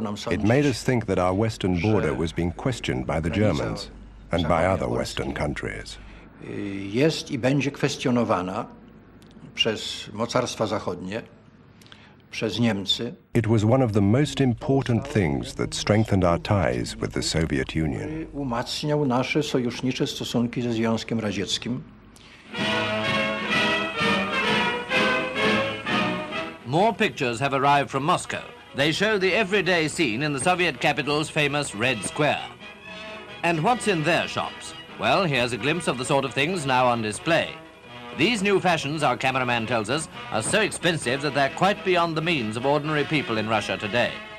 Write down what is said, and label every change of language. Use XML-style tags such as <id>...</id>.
<en>It made us think that our western border was being questioned by the Germans and by other Western countries.</en> <pl>Jest I będzie kwestionowana przez mocarstwa zachodnie, przez Niemcy.</pl> <en>It was one of the most important things that strengthened our ties with the Soviet Union.</en> <pl>Umacniał nasze sojusznicze stosunki ze Związkiem Radzieckim.</pl> <en>More pictures have arrived from Moscow. They show the everyday scene in the Soviet capital's famous Red Square. And what's in their shops? Well, here's a glimpse of the sort of things now on display. These new fashions, our cameraman tells us, are so expensive that they're quite beyond the means of ordinary people in Russia today.</en>